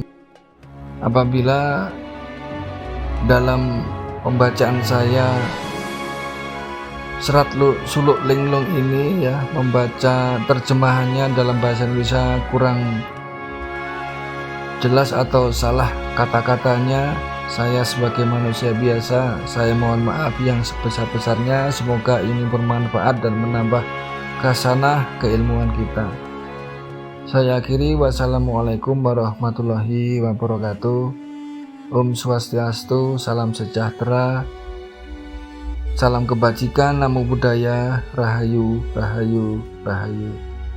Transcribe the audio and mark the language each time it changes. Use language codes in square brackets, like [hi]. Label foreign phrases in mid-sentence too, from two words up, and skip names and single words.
[id] Apabila dalam pembacaan saya Serat Suluk Linglung ini ya, membaca terjemahannya dalam bahasa Indonesia kurang jelas atau salah kata-katanya, saya sebagai manusia biasa, saya mohon maaf yang sebesar-besarnya. Semoga ini bermanfaat dan menambah khasanah keilmuan kita. Saya akhiri, [ar] والسلام عليكم ورحمة الله وبركاته. [id] Om Swastiastu, salam sejahtera, salam kebajikan, [pi] namo buddhaya, [jv] rahayu, rahayu, rahayu.